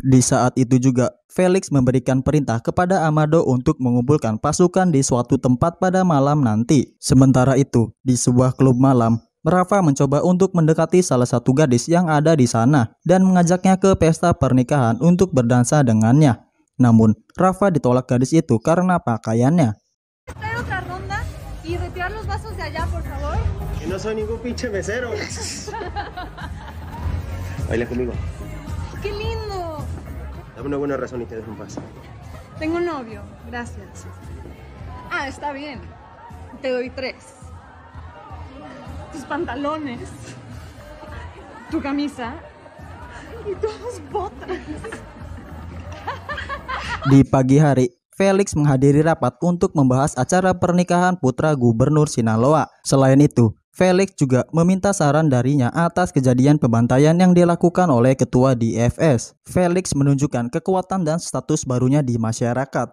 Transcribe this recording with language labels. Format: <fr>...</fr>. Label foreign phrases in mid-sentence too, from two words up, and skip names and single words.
<id>Di saat itu juga, Felix memberikan perintah kepada Amado untuk mengumpulkan pasukan di suatu tempat pada malam nanti. Sementara itu, di sebuah klub malam, Rafa mencoba untuk mendekati salah satu gadis yang ada di sana dan mengajaknya ke pesta pernikahan untuk berdansa dengannya. Namun, Rafa ditolak gadis itu karena pakaiannya.</id> <es>No soy ningún pinche mesero. Baila conmigo. ¡Qué lindo! Dame una buena razón y te dejo en paz. Tengo novio, gracias. Ah, está bien. Te doy 3. Tus pantalones, tu camisa y tus botas.</es> <id>Di pagi hari, Felix menghadiri rapat untuk membahas acara pernikahan putra Gubernur Sinaloa. Selain itu, Felix juga meminta saran darinya atas kejadian pembantaian yang dilakukan oleh ketua DFS. Felix menunjukkan kekuatan dan status barunya di masyarakat.</id>